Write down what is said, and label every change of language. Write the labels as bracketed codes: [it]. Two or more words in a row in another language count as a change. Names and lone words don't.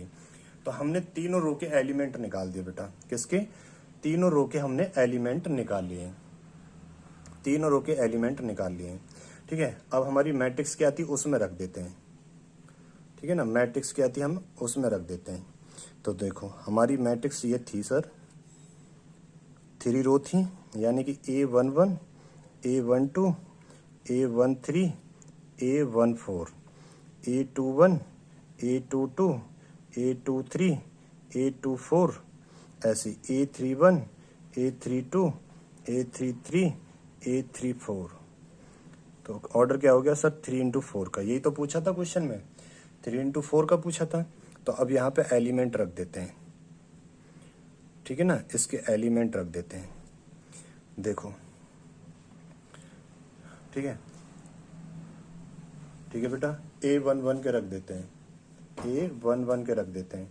[hi] तो हमने तीनों रो के एलिमेंट निकाल दिए बेटा, किसके, तीनों रो के हमने एलिमेंट निकाल लिए, तीनों रो के एलिमेंट निकाल लिए। ठीक है, अब हमारी मैट्रिक्स क्या थी उसमें रख देते हैं। ठीक है ना, मैट्रिक्स क्या थी हम उसमें रख देते हैं। तो देखो हमारी मैट्रिक्स ये थी सर, 3 रो थी, यानी कि A11 A12 A13 A14 A21 A22 A23 A24, ऐसी A31 A32 A33 A34। तो ऑर्डर क्या हो गया सर 3x4 का, यही तो पूछा था क्वेश्चन में, 3x4 का पूछा था। तो अब यहाँ पे एलिमेंट रख देते हैं। ठीक है ना, इसके एलिमेंट रख देते हैं। देखो ठीक है, ठीक है बेटा, A11 के रख देते हैं, A11 के रख देते हैं।